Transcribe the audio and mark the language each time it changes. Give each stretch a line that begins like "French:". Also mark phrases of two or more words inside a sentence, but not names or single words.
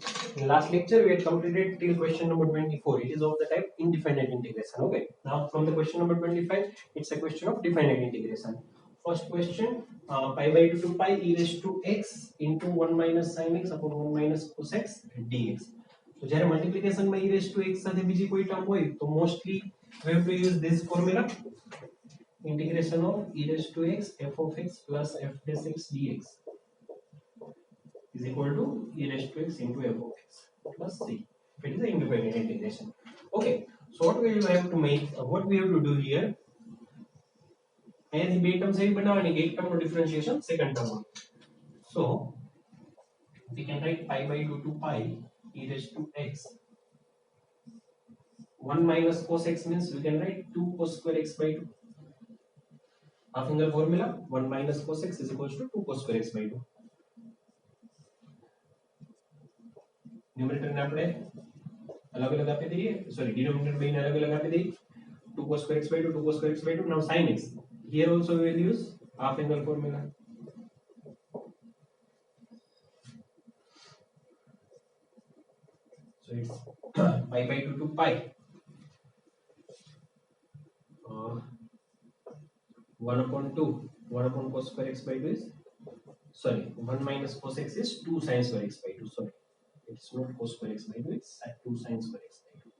English: In last lecture, we had completed till question number 24. It is of the type indefinite integration. Okay. Now from the question number 25, it's a question of definite integration. First question, pi by 2 to pi e raised to x into 1 minus sin x upon 1 minus cos x dx. So જ્યારે multiplication માં e raised to x
Gujarati: સાથે બીજી કોઈ ટર્મ હોય તો
English: mostly we have to use this formula, integration of e raised to x f of x plus f dash x dx is equal to e raised to x into f of x plus c. It is the independent integration. Okay, so what we will have to make, what we have to do here,
Gujarati: અહીંયાથી બે ટર્મ્સ એવી બનાવવાની કે એક ટર્મનો
English: differentiation second term
Gujarati: હોય.
English: So we can write pi by 2 to pi e raised to x. 1 minus cos x means we can write 2 cos square x by 2. Half finger formula, 1 minus cos x is equals to 2 cos square x by 2.
Gujarati: न्यूमरेटर ने આપણે અલગ અલગ આપી દઈએ,
English: sorry denominator
Gujarati: બેને અલગ અલગ આપી દઈએ.
English: 2 cos square x by 2, 2 cos square x by 2. Now sin x, here also we will use half angle formula. So it's pi by 2 to pi 1 upon 2, 1 upon cos square x by 2 is, sorry, 1 minus cos x is 2 sin square x by 2, sorry, it's not cos square x by 2, it's 2 sin square x by 2.